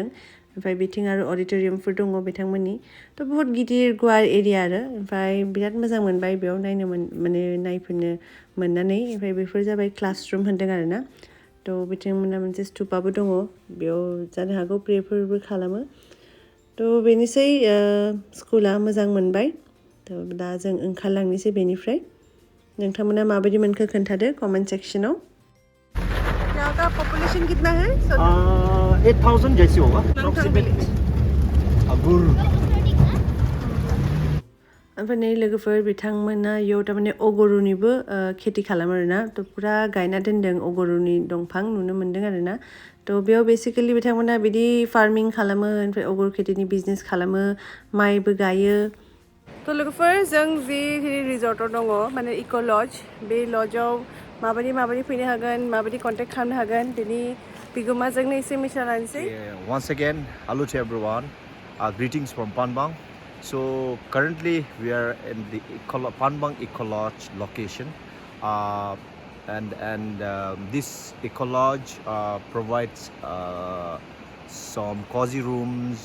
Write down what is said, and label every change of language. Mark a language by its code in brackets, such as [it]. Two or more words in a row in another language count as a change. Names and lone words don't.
[brx] ओमफ्राय बिथिं आरो अडिट'रियामफोर दङ बिथांमोननि थ' बहुत गिदिर गुवार एरिया आरो ओमफ्राय बिराद मोजां मोनबाय बेयाव नायनो माने नायफिननो मोननानै ओमफ्राय बेफोर जाबाय क्लासरुम होनदों आरोना थ' बिथांमोना मोनसे स्तुपाबो दङ बेयाव जानो हागौ प्रेफोरबो खालामो थ' बेनोसै स्कुला मोजां मोनबाय थ' दा जों ओंखारलांनोसै बेनिफ्राय नोंथांमोना माबायदि मोनखो खोन्थादो [en] comment section [hi] यहाँ का पॉपुलेशन कितना है 8,000 जैसे होगा approximately [brx] ओमफ्राय नै लोगोफोर बिथांमोना इयाव थारमाने अगरुनिबो खेथि खालामो आरोना थ' पुरा गायना दोनदों अगरुनि दंफां नुनो मोन्दों आरोना थ' बेयाव बेसिकेलि बिथांमोना बिदि फार्मिं खालामो ओमफ्राय अगर खेथिनि बिजनेस खालामो माइबो गायो थ' लोगोफोर जों जि रिजर्टआव दङ माने इक' लज बे लजआव माबायदि फैनो हागोन माबायदि कन्टेक्ट खालामनो हागोन बेनि बिगोमाजोंनो एसे मिथिना लानोसै [en] Once again, hello to everyone. Greetings from Panbang. So currently we are in the Panbang Eco Lodge location, and this Eco Lodge provides some cozy rooms.